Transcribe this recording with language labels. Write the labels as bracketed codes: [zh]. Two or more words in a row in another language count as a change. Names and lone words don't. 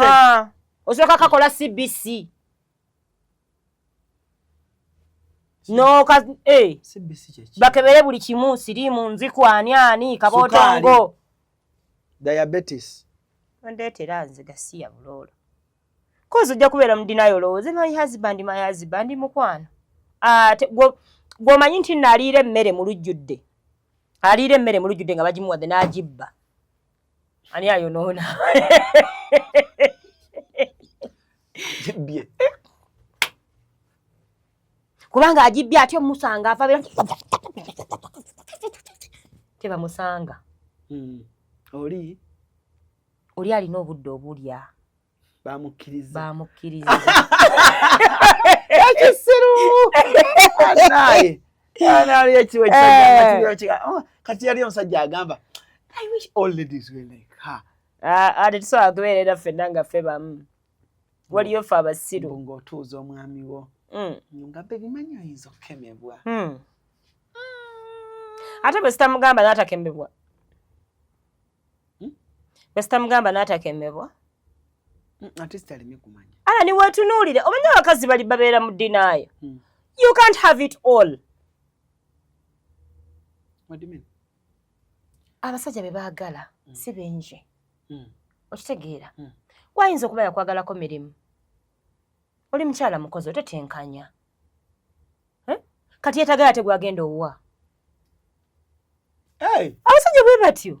[lg] osooka kakola CBC bakebere buli kimu siriimu nziku ani kabootongo diabetes ondeetera nze gasiya buloolo kozi ojja kubeera mu dinayo olowooze [en] my husband [lg] mukwano gw'omanyi nti nno aliira emmere mu lujjudde nga bagimuwadde n'agibba ani ayonoona kubanga agibbye ate omusanga ava tebamusanga oli alina obudde obulya bamukkiriza ekisiru kati yali omusajja agamba [en] I wish all ladies were like her. [lg] Ate tusobola kubeerera ffenna nga ffe bamu waliyo ffe abasiru ng'otuuza omwami wo nga bebimanyi oyinza okukemebwa ate bwe sitamugamba n'atakemebwa ate sitaleme kumanya ala ni wetunuulire omanya abakazi bali babeera mu dinaayo [en] you can't have it all. What do you mean? [lg] Abasajja be baagala si benje okitegeera wayinza okuba yakwagalako mirimu Oli mchala mukozi otetenkanya. Kati yetagala tegwagenda owa. Abasajja bwe batyo.